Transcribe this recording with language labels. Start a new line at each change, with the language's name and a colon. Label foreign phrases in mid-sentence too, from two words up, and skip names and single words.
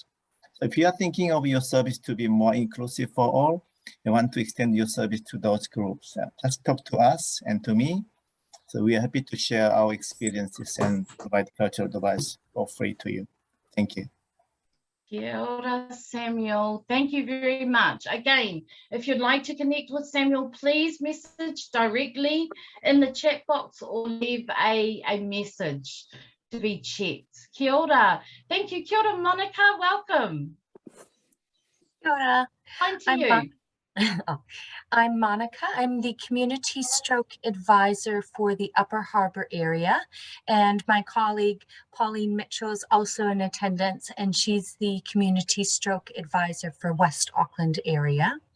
English: So if you are thinking of your service to be more inclusive for all, you want to extend your service to those groups, just talk to us and to me. So we are happy to share our experiences and provide cultural advice for free to you. Thank you.
Māori: Kia ora,
English: Samuel. Thank you very much. Again, if you'd like to connect with Samuel, please message directly in the chat box or leave a message to be checked.
Māori: Kia ora.
English: Thank you.
Māori: Kia ora,
English: Monica. Welcome.
Māori: Kia ora.
English: On to you. I'm Monica. I'm the Community Stroke Advisor for the Upper Harbour area, and my colleague Pauline Mitchell is also in attendance, and she's the Community Stroke Advisor for West Auckland area.